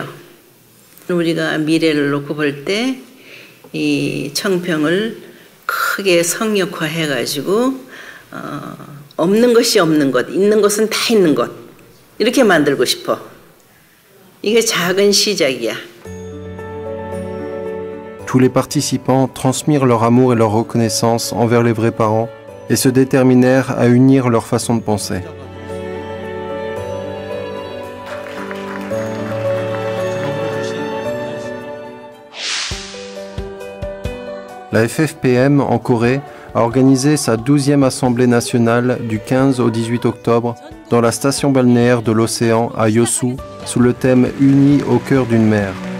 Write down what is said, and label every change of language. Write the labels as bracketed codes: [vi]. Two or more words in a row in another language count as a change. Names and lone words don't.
[ko] 우리가 미래를 놓고 볼 때 이 청평을 크게 성역화해가지고 없는 것이 없는 것, 있는 것은 다 있는 것 이렇게 만들고 싶어. 이게 작은 시작이야. [fr] Tous les participants transmirent leur amour et leur reconnaissance envers les vrais parents et se déterminèrent à unir leur façon de penser. La FFPM en Corée a organisé sa 12e assemblée nationale du 15 au 18 octobre dans la station balnéaire de l'océan à Yosu sous le thème « Unis au cœur d'une mer ».